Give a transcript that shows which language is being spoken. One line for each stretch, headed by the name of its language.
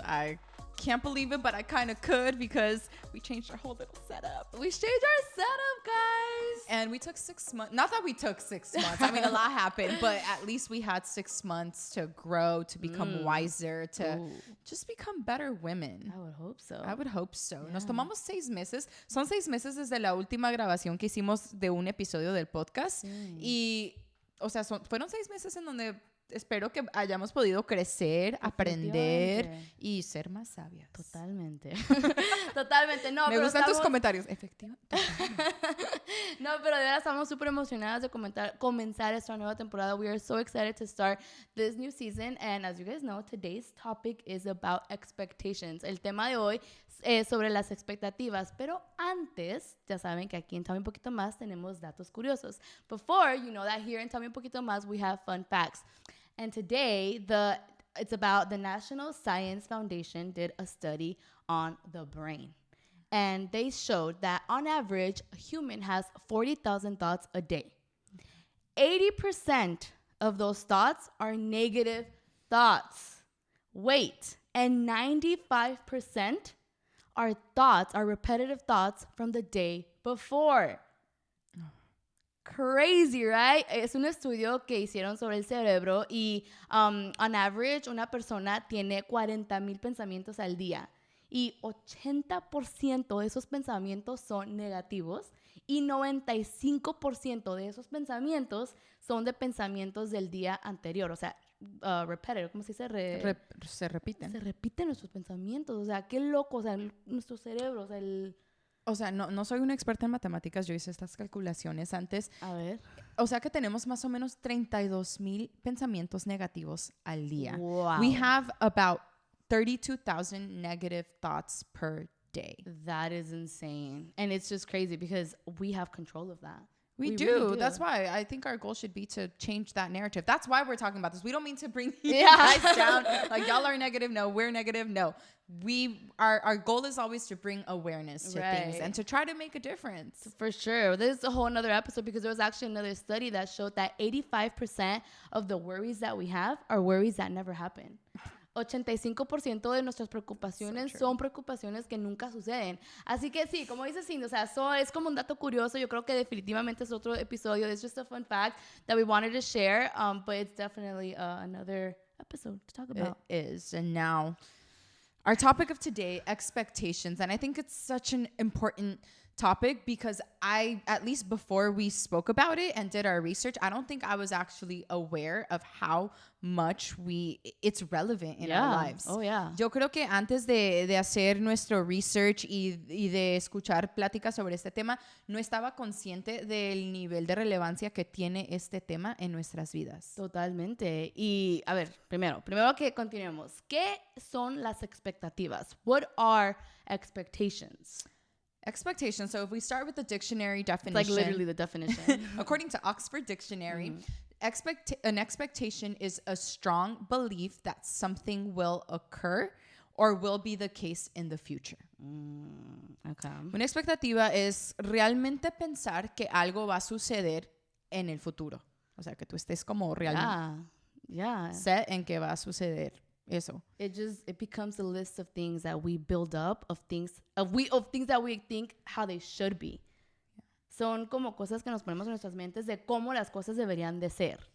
English: I can't believe it, but I kind of could because we changed our whole little setup. We changed our setup, guys. And we took 6 months. Not that we took 6 months. I mean, a lot happened, but at least we had 6 months to grow, to become wiser, to just become better women. I would hope so.
Spanish: Yeah. Nos tomamos 6 meses. Son 6 meses desde la última grabación que hicimos de un episodio del podcast. Y, o sea, fueron 6 meses en donde espero que hayamos podido crecer, aprender y ser más sabias. Totalmente. Totalmente. No, Me gustan tus comentarios. Efectivamente. No, pero de verdad estamos súper emocionadas de comenzar esta nueva temporada.
English: We are so excited to start this new season. And as you guys know, today's topic is about expectations.
Spanish: El tema de hoy es sobre las expectativas. Pero antes, ya saben que aquí en Tell Me Un Poquito Más tenemos datos curiosos.
English: Before, you know that here in Tell Me Un Poquito Más, we have fun facts. And today, it's about the National Science Foundation did a study on the brain. And they showed that on average, a human has 40,000 thoughts a day. 80% of those thoughts are negative thoughts. Wait, and 95% are repetitive thoughts from the day before. Crazy, right?
Spanish: Es un estudio que hicieron sobre el cerebro y
English: on average
Spanish: una persona tiene 40,000 pensamientos al día y 80% de esos pensamientos son negativos y 95% de esos pensamientos son de pensamientos del día anterior, o sea,
English: repetitive,
Spanish: ¿cómo se dice? Se repiten. Se repiten nuestros pensamientos, o sea, qué loco, o sea, nuestro cerebro, o sea, O sea, no soy una experta en matemáticas. Yo hice estas calculaciones antes. A ver. O sea que tenemos más o menos 32,000 pensamientos negativos al día.
English: Wow. We have about 32,000 negative thoughts per day. That is insane. And it's just crazy because we have control of that. We do. Really do. That's why I think our goal should be to change that narrative. That's why we're talking about this. We don't mean to bring you guys down. Like, y'all are negative. No, we're negative. No. Our goal is always to bring awareness to things and to try to make a difference. For sure. This is a whole another episode because there was actually another study that showed that 85% of the worries that we have are worries that never happen.
Spanish: 85% de nuestras preocupaciones son preocupaciones que nunca suceden. Así que sí, como dice Cindy, o sea, es como un dato curioso. Yo creo que definitivamente es otro episodio.
English: It's just a fun fact that we wanted to share, but it's definitely another episode to talk about. It is. And now, our topic of today, expectations. And I think it's such an important topic because at least before we spoke about it and did our research, I don't think I was actually aware of how much it's relevant in our lives. Oh, yeah.
Spanish: Yo creo que antes de hacer nuestro research y de escuchar pláticas sobre este tema, no estaba consciente del nivel de relevancia que tiene este tema en nuestras vidas. Totalmente. Y, a ver, primero que continuemos, ¿qué son las expectativas?
English: What are expectations? Expectation. So if we start with the dictionary definition. It's like literally the definition. According to Oxford Dictionary, an expectation is a strong belief that something will occur or will be the case in the future. Okay.
Spanish: Una expectativa es realmente pensar que algo va a suceder en el futuro. O sea, que tú estés como realmente set en que va a suceder eso.
English: It becomes a list of things that we build up, of things that we think how they should be.
Spanish: Son como cosas que nos ponemos en nuestras mentes de cómo las cosas deberían de ser.